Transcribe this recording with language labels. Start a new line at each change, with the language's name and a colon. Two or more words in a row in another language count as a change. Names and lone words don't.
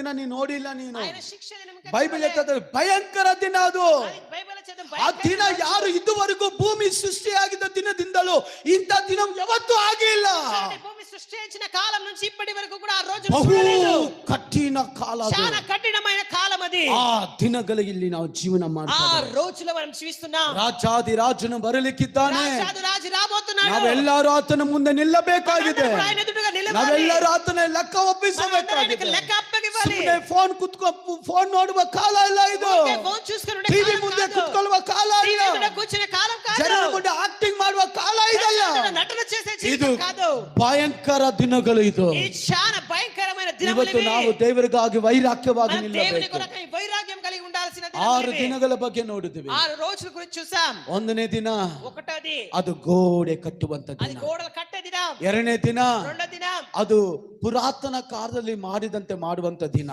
Kannada: ದಿನ ನೀನು ನೋಡಿಲ್ಲ. ನೀನು
Telugu: ఆయన శిక్ష దినం
Kannada: ಬೈಬಲ್ ಹೇಳ್ತದೆ ಭಯಂಕರ ದಿನ ಅದು.
Telugu: బైబిల్ చదవం
Kannada: ಆ ದಿನ ಯಾರು ಇದುವರೆಗೂ ಭೂಮಿ ಸೃಷ್ಟಿಯಾಗಿದ್ದ ದಿನದಿಂದಲೂ ಇಂಥ ದಿನ ಯಾವತ್ತೂ ಆಗಿಲ್ಲ.
Telugu: భూమి సృష్టించిన కాలం నుంచి ఇప్పటి వరకు కూడా ఆ రోజు
Kannada: ಬಹು ಕಠಿಣ ಕಾಲ ಅದು.
Telugu: చాలా కఠినమైన కాలం అది.
Kannada: ಆ ದಿನಗಳಿಗೆ ಇಲ್ಲಿ ನಾವು ಜೀವನ
Telugu: ఆ
Kannada: ಮಾಡ್ತೀವಿ.
Telugu: రోజులో మనం జీవిస్తున్నాం.
Kannada: ರಾಜಾದಿ ರಾಜನು ಬರಲಿಕ್ಕಿದ್ದಾನೆ.
Telugu: రాజాది రాజు రాబోతున్నాడు.
Kannada: ನಾವೆಲ್ಲರೂ ಆತನ ಮುಂದೆ ನಿಲ್ಲಬೇಕಾಗಿದೆ.
Telugu: ఆయన ఎదురుగా నిలవాలి.
Kannada: ನಾವೆಲ್ಲರೂ ಆತನ ಲೆಕ್ಕ ಒಪ್ಪಿಸಬೇಕಾಗಿದೆ.
Telugu: లెక్క అప్పగివ్వాలి.
Kannada: ಸುಮ್ಮನೆ ಫೋನ್ ನೋಡುವ ಕಾಲ ಇಲ್ಲ ಇದು.
Telugu: ఫోన్ చూసుకొని
Kannada: ಟಿವಿ ಮುಂದೆ ಕುತ್ಕೊಳ್ಳುವ ಕಾಲ ಇಲ್ಲ.
Telugu: టీవీ ముందు కూర్చునే కాలం కాదు.
Kannada: ಜನರ ಮುಂದೆ ಆಕ್ಟಿಂಗ್ ಮಾಡುವ ಕಾಲ ಇದಲ್ಲ.
Telugu: నటన చేసే
Kannada: ಇದು
Telugu: జీవితం కాదు.
Kannada: ಭಯಂಕರ ದಿನಗಳು ಇದು.
Telugu: ఇది చాలా భయంకరమైన
Kannada: ಇವತ್ತು
Telugu: దినములు.
Kannada: ನಾವು ದೇವರಿಗಾಗಿ ವೈರಾಗ್ಯವಾಗಿ
Telugu: మనం దేవుని
Kannada: ನಿಲ್ಲಬೇಕು.
Telugu: కొరకై వైరాగ్యం కలిగి ఉండాల్సిన
Kannada: 6 ದಿನಗಳ ಬಗ್ಗೆ ನೋಡಿದ್ವಿ.
Telugu: 6 రోజుల గురించి చూసాం.
Kannada: ಒಂದನೇ ದಿನ
Telugu: ఒకటోది
Kannada: ಅದು ಗೋಡೆ ಕಟ್ಟುವಂತ
Telugu: అది
Kannada: ದಿನ.
Telugu: గోడలు కట్టే దినం.
Kannada: ಎರಡನೇ ದಿನ
Telugu: రెండో దినం
Kannada: ಅದು ಪುರಾತನ ಕಾಲದಲ್ಲಿ ಮಾಡಿದಂತೆ ಮಾಡುವಂತ ದಿನ.